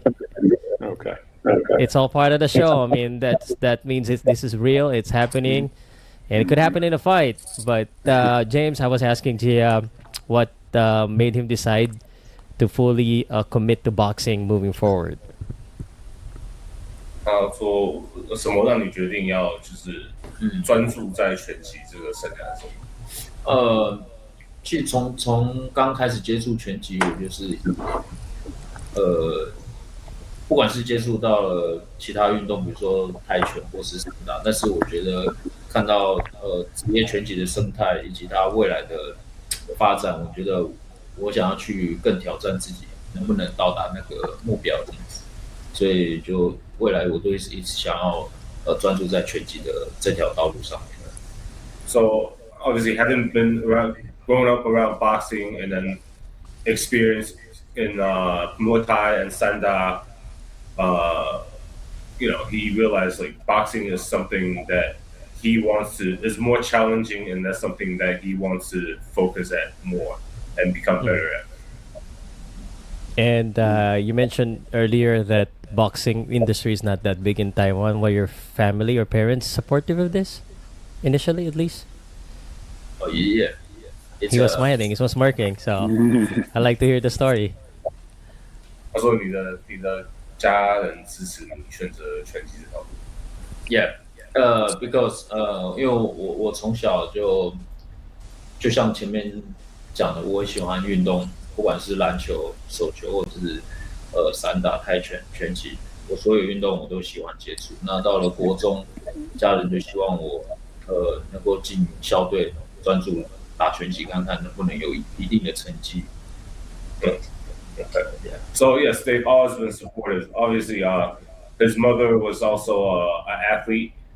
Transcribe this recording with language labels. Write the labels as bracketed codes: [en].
[en] good? Okay. It's all part of the show. I mean, that means this is real. It's happening, and it could happen in a fight. But James, I was asking Gia what made him decide to fully commit to boxing moving forward. [zh] 他说什么让你决定要就是专注在拳击这个生涯中？其实从刚开始接触拳击，我就是不管是接触到了其他运动，比如说泰拳或是散打，但是我觉得看到职业拳击的生态以及它未来的发展，我觉得我想要去更挑战自己，能不能到达那个目标这样子，所以就未来我都一直想要专注在拳击的这条道路上面。 [en] So obviously, having been around, growing up around boxing, and then experience in Muay Thai and Sanda, he realized like boxing is something that he wants to is more challenging, and that's something that he wants to focus at more and become better at. And you mentioned earlier that boxing industry is not that big in Taiwan. Were your family or parents supportive of this initially, at least? Oh yeah, He was smiling. He was smirking. So I like to hear the story. [zh] 他说你的家人支持你选择拳击这条路。 [en] Yeah, because [zh] 因为我从小就像前面讲的，我很喜欢运动，不管是篮球、手球，或者是散打、泰拳、拳击，我所有运动我都喜欢接触。那到了国中，家人就希望我能够进校队，专注打拳击，看看能不能有一定的成绩。 [en] Okay. So yes, they've always been supportive. Obviously, his mother was also an athlete.